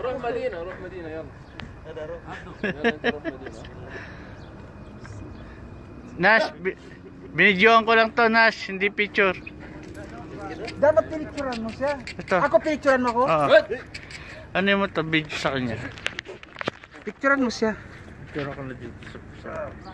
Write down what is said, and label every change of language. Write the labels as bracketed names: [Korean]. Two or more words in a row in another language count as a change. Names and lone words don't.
[Arabic] روح مدينة روح مدينة يلا Ada roh. يلا انت روح مدينة [Filipino] Nash, binidyoan ko lang to, Nash. Hindi picture. Dapat pinicturan mo siya. Ito. Ako pinicturan mo ko? Oo. Ano mo to, video sa kanya? Picturan mo siya. Picture ko na dito sa...